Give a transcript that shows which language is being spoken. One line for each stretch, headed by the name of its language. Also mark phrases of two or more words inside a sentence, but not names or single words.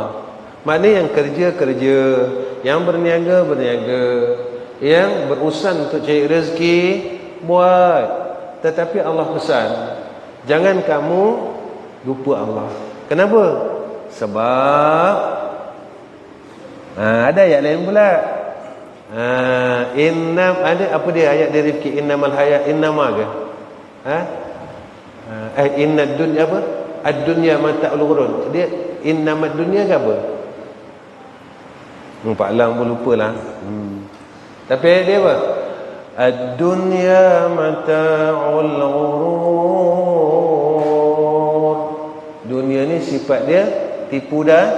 Malay: Maknanya yang kerja, yang berniaga, yang berusaha untuk cari rezeki, buat. Tetapi Allah pesan, jangan kamu lupa Allah. Kenapa? Sebab ada ayat lain pula. Ada apa dia ayat dari Rifki,
Arabic: إنما الحياة إنما
Malay: ke?
Arabic: إن الدنيا apa? الدنيا متاع الغرور.
Malay: Dia
Arabic: إنما الدنيا
Malay: ke apa? Pak Lang pun lupalah. Tapi ayat dia apa?
Arabic: الدنيا متاع الغرور.
Malay: Dunia ni sifat dia tipu dah.